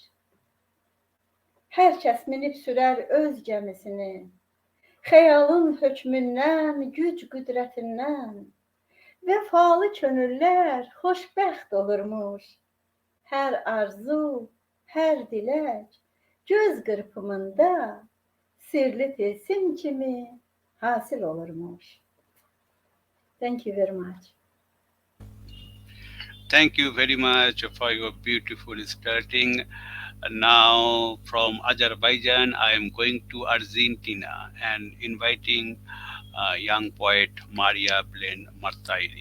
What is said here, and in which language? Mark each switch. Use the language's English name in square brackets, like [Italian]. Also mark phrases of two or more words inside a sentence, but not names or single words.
[Azerbaijani] Hər kəs minib sürər öz gəmisini, xəyalın hökmündən, güc qüdrətindən, vəfalı könüllər xoşbəxt olurmuş. Hər arzu, hər dilək, göz qırpımında sirli tilsim kimi hasil olurmuş. [English] Thank you very much. Thank you very much for your beautiful starting. Now, from Azerbaijan, I am going to Argentina and inviting young poet Maria Belen Martire.